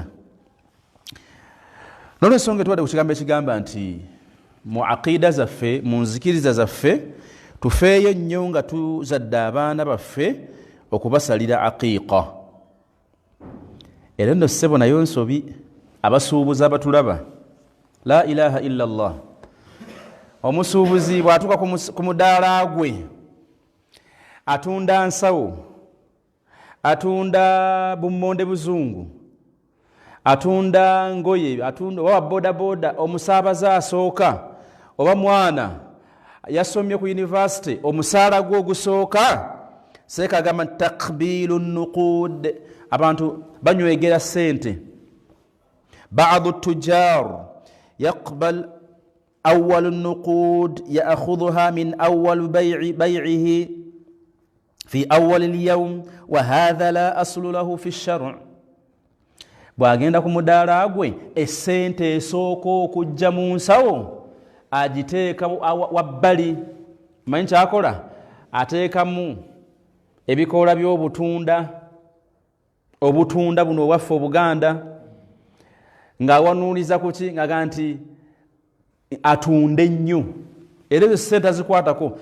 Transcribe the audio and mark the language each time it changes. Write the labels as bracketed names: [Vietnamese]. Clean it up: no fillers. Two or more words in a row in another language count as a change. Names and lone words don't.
[Ganda] N'olwensonga tuwadde ku kigambo ekigamba nti mu aqida zaffe, mu nzikiriza zaffe, tufeeyo nnyo nga tuzadde abaana baffe okubasalira aqiiqa. Era nno ssebo nayo nsobi, abasuubuzi abatulaba, [Arabic] لا إله إلا الله. [Ganda] Omusuubuzi bw'atuuka ku mudaala gwe atunda nsawo, atunda bummonde buzungu, atunda ngoye, atunda oba bodaboda, omusaabaza asooka oba mwana yasomye ku university, omusaala gwe ogusooka seeka agamba nti [Arabic] تقبيل نقود, [Ganda] abantu banywegera ssente. [Arabic] بعض التجار يقبل أول نقود يأخذها من أول بيعه في أول اليوم وهذا لا أصل له في الشرع'. [Ganda] Bw'agenda ku mudaala gwe, essente esooka okujja mu nsawo agiteeka wabbali. Manyi kyakola? Ateekamu ebikoola by'obutunda, obutunda buno owaffe Obuganda, ng'awanuuliza ku ki ng'agamba nti atunde nnyo, era ezo ssente azikwatako.